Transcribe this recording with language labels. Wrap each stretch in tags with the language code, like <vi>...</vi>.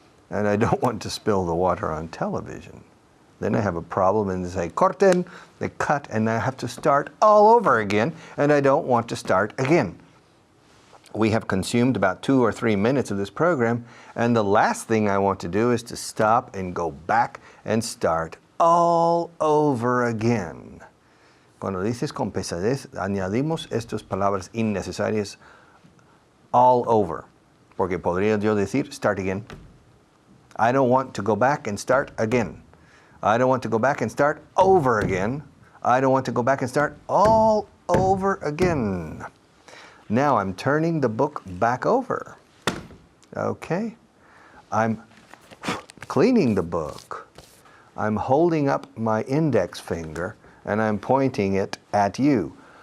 <en>And I don't want to spill the water on television. Then I have a problem and they say, corten, they cut, and I have to start all over again, and I don't want to start again. We have consumed about 2 or 3 minutes of this program, and the last thing I want to do is to stop and go back and start all over again.</en> <es>Cuando dices con pesadez, añadimos estas palabras innecesarias,</es> <en>all over.</en> <es>Porque podría yo decir,</es> <en>start again. I don't want to go back and start again. I don't want to go back and start over again. I don't want to go back and start all over again. Now I'm turning the book back over. Okay? I'm cleaning the book. I'm holding up my index finger and I'm pointing it at you.</en>